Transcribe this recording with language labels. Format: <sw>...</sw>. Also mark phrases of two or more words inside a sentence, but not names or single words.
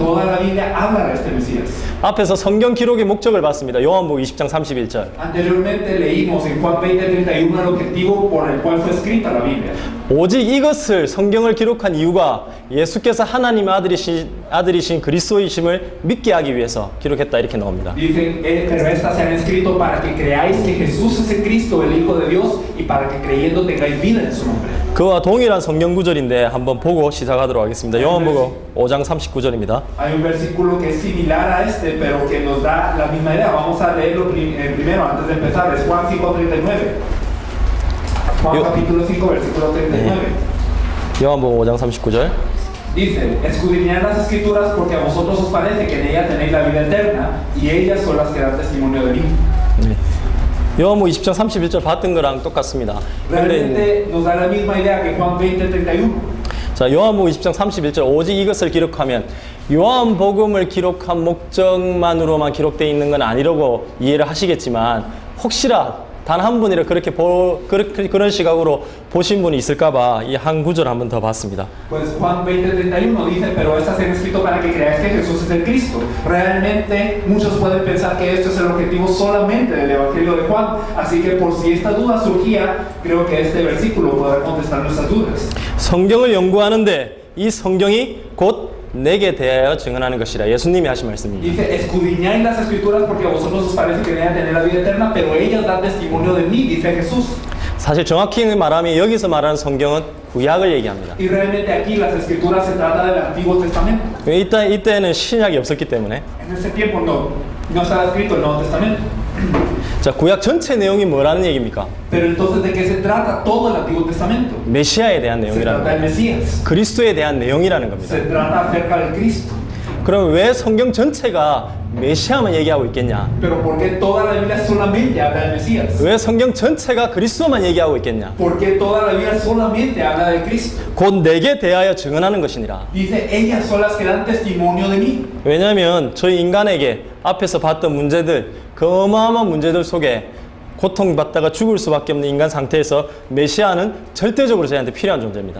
<es>Toda la Biblia habla de este Mesías.</es> <ko>앞에서 성경 기록의 목적을 봤습니다. 요한복음 20장 31절.</ko> <es>Anteriormente leímos en Juan 20:31 el objetivo por el cual fue escrita la Biblia.</es> <ko>오직 이것을 성경을 기록한 이유가 예수께서 하나님의 아들이신 그리스도이심을 믿게 하기 위해서 기록했다 이렇게 나옵니다.</ko> <es>Dicen, pero estas se han escrito para que creáis que Jesús es el Cristo, el Hijo de Dios, y para que creyendo tengáis vida en su nombre.</es> <ko>그와 동일한 성경 구절인데 한번 보고 시작하도록 하겠습니다. 요한복음 5장 39절입니다.</ko> <es>Hay un versículo que es similar a este, pero que nos da la misma idea. Vamos a leerlo primero antes de empezar. Es Juan 5:39. Juan capítulo 5, versículo 39.</es> <ko>요한복음 5장 39절.</ko> <es>Dice, escudriñad las escrituras porque a vosotros os parece que en ellas tenéis la vida eterna y ellas son las que dan testimonio de mí.</es> <ko>네. 요한복음 20장 31절 봤던 거랑 똑같습니다.</ko> <es>Realmente nos da la misma idea que Juan 20:31.</es> <ko>자, 요한복음 20장 31절 오직 이것을 기록하면 요한복음을 기록한 목적만으로만 기록되어 있는 건 아니라고 이해를 하시겠지만 혹시라 단 한 분이라 그런 시각으로 보신 분이 있을까봐 이 한 구절 한번 더 봤습니다.</ko> <es>Pues Juan 20:31 dice, pero estas han escrito para que creáis que Jesús es el Cristo. Realmente muchos pueden pensar que esto es el objetivo solamente del Evangelio de Juan, así que por si esta duda surgía, creo que este versículo podrá contestar nuestras dudas.</es> <ko>성경을 연구하는데 이 성경이 곧 내게 대하여 증언하는 것이라 예수님이 하신 말씀입니다.</ko> <es>Dice, escudriñáis las escrituras porque a vosotros os parece que deben tener la vida eterna, pero ellas dan testimonio de mí, dice Jesús.</es> <ko>사실 정확히 말하면 여기서 말하는 성경은 구약을 얘기합니다.</ko> <es>Y realmente aquí las escrituras se trata del Antiguo Testamento.</es> <ko>이때는 신약이 없었기 때문에.</ko> <es>En ese tiempo no estaba escrito el Nuevo Testamento.</es> <ko>자, 구약 전체 내용이 뭐라는 얘기입니까?</ko> <es>Pero entonces, ¿de qué se trata todo el Antiguo Testamento?</es> <ko>메시아에 대한</ko> <es>Se</es> <ko>내용이라는</ko> <es>trata del</es> <ko>겁니다.</ko> <es>Mesías.</es> <ko>그리스도에 대한 내용이라는 겁니다.</ko> <es>Se trata acerca del Cristo.</es> <ko>그럼 왜 성경 전체가 메시아만 얘기하고 있겠냐?</ko> <es>Pero ¿por qué toda la Biblia solamente habla del Mesías?</es> <ko>왜 성경 전체가 그리스도만 얘기하고 있겠냐?</ko> <es>¿Por qué toda la Biblia solamente habla de Cristo?</es> <ko>곧 내게 대하여 증언하는 것이니라.</ko> <es>Dice, ellas son las que dan testimonio de mí.</es> <ko>왜냐하면 저희 인간에게 앞에서 봤던 문제들, 그 어마어마한 문제들 속에 고통받다가 죽을 수밖에 없는 인간 상태에서 메시아는 절대적으로 저희한테 필요한 존재입니다.</ko>